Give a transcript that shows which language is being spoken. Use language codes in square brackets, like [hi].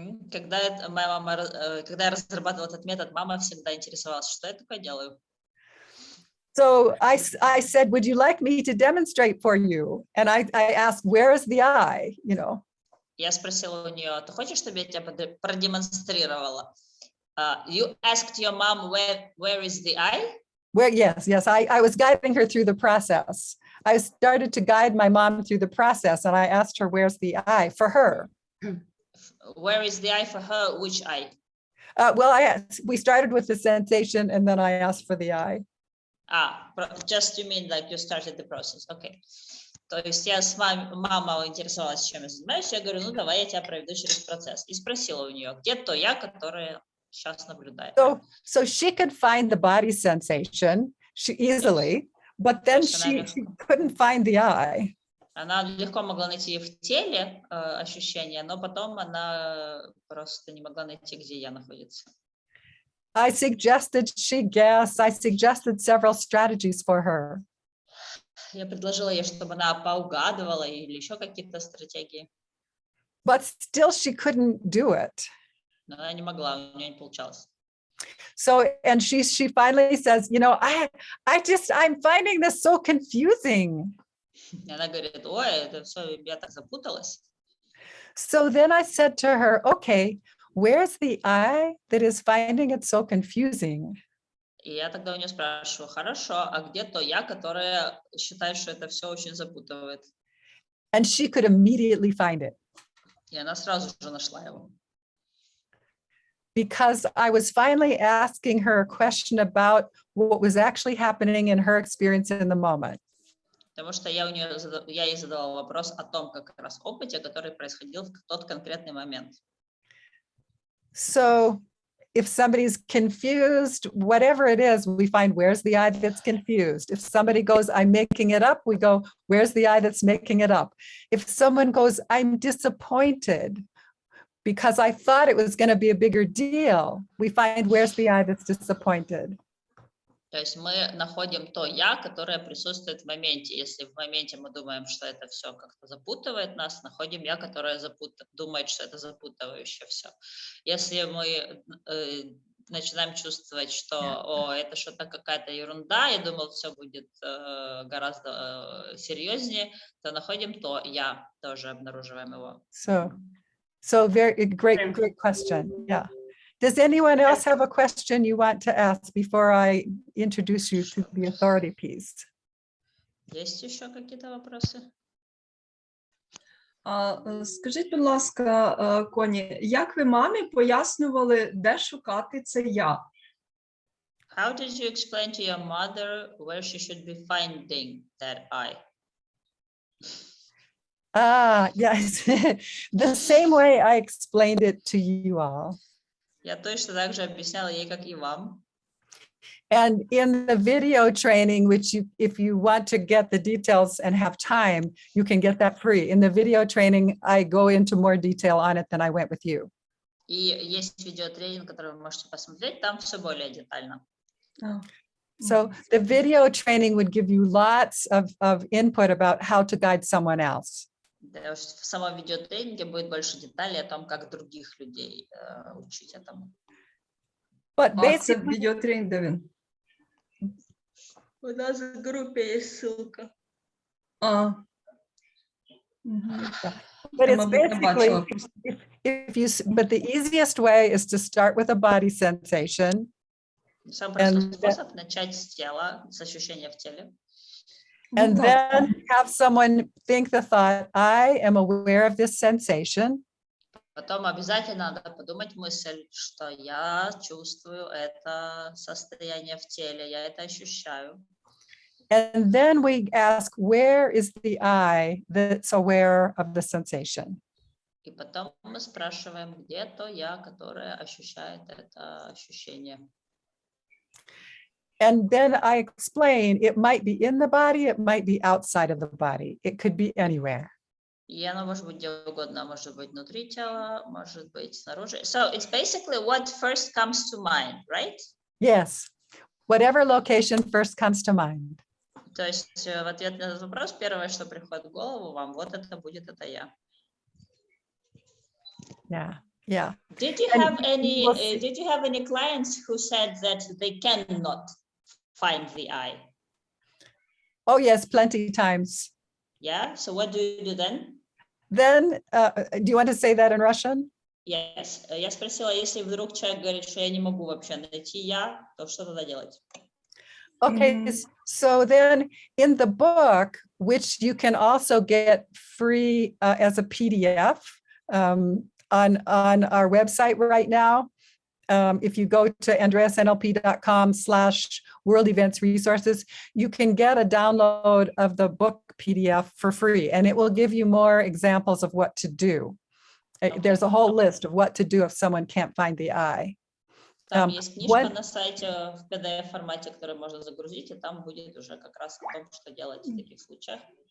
[ru] Когда я разрабатывала этот метод, мама всегда интересовалась, что я такое делаю. [en] So I said, would you like me to demonstrate for you? And I asked, where is the I? You know. [ru] Я спросила у нее, ты хочешь, чтобы я тебя продемонстрировала? [en] You asked your mom where is the I? Where, yes, I was guiding her through the process. I started to guide my mom through the process, and I asked her, where's the I for her? Where is the I for her? Which I? Well, we started with the sensation, and then I asked for the I. Just you mean like you started the process, okay. [ru] То есть я с мама интересовалась, чем я занимаюсь, я говорю, ну давай я тебя проведу через процесс. И спросила у нее, где то я, которое сейчас наблюдает. [en] So she could find the body sensation easily, but then she couldn't find the I. [ru] Она легко могла найти в теле ощущения, но потом она просто не могла найти, где я находится. [en] I suggested she guess. I suggested several strategies for her. [ru] Я предложила ей, чтобы она поугадывала или еще какие-то стратегии. [en] But still she couldn't do it. [ru] Но она не могла, у нее не получалось. [en] So, and she finally says, you know, I'm finding this so confusing. [ru] Она говорит, ой, это все, я так запуталась. [en] So then I said to her, okay, where's the I that is finding it so confusing? [ru] И я тогда у нее спрашиваю, хорошо, а где то я, которая считает, что это все очень запутывает? [en] And she could immediately find it. [ru] И она сразу же нашла его. [en] Because I was finally asking her a question about what was actually happening in her experience in the moment. [ru] Потому что я ей задала вопрос о том, как раз опыте, который происходил в тот конкретный момент. [en] So if somebody's confused, whatever it is, we find where's the I that's confused. If somebody goes, I'm making it up, we go, where's the I that's making it up? If someone goes, I'm disappointed because I thought it was going to be a bigger deal, we find where's the I that's disappointed. [ru] То есть мы находим то я, которое присутствует в моменте. Если в моменте мы думаем, что это все как-то запутывает нас, находим я, которое думает, что это запутывающее все. Если мы начинаем чувствовать, что это что-то какая-то ерунда, я думал, все будет гораздо серьезнее, то находим то я, тоже обнаруживаем его. [en] So very great question. Yeah. Does anyone else have a question you want to ask before I introduce you to the authority piece? [ru] Есть еще какие-то вопросы? [uk] Скажіть, будь ласка, Коні, як ви мамі пояснювали, де шукати це я? [en] How did you explain to your mother where she should be finding that I? Yes. The same way I explained it to you all. [ru] Я точно так же объясняла ей, как и вам. [en] And in the video training, which if you want to get the details and have time, you can get that free. In the video training, I go into more detail on it than I went with you. [ru] И есть видеотренинг, который вы можете посмотреть, там все более детально. [en] So the video training would give you lots of input about how to guide someone else. [ru] В самом видеотренинге будет больше деталей о том, как других людей учить этому. [en] But [uk] Це відеотренінг, де він? [ru] У нас в группе есть ссылка. [en] But it's basically, but the easiest way is to start with a body sensation. [ru] Самый простой способ начать с тела, с ощущения в теле. [en] And then have someone think the thought, I am aware of this sensation. [ru] Потом обязательно надо подумать мысль, что я чувствую это состояние в теле, я это ощущаю. [en] And then we ask, where is the I that's aware of the sensation? [ru] И потом мы спрашиваем, где то я, которое ощущает это ощущение. [en] And then I explain, it might be in the body, it might be outside of the body. It could be anywhere. [ru] И оно может быть где угодно, может быть внутри тела, может быть снаружи. [en] So it's basically what first comes to mind, right? Yes. Whatever location first comes to mind. [ru] То есть в ответ на этот вопрос, первое, что приходит в голову вам, вот это будет, это я. [en] Yeah. Yeah. Did you have any clients who said that they cannot find the I? Oh, yes, plenty times. Yeah. So what do you do then? Then, do you want to say that in Russian? Yes. [ru] Я спросила, если вдруг человек говорит, что я не могу вообще найти я, то что тогда делать? [en] Okay, so then in the book, which you can also get free as a PDF on our website right now, if you go to andreasnlp.com/world events resources, you can get a download of the book PDF for free, and it will give you more examples of what to do. There's a whole list of what to do if someone can't find the eye. [ru] Там есть книжка на сайте в PDF-формате, который можно загрузить, и там будет уже как раз о том, что делать в таких случаях.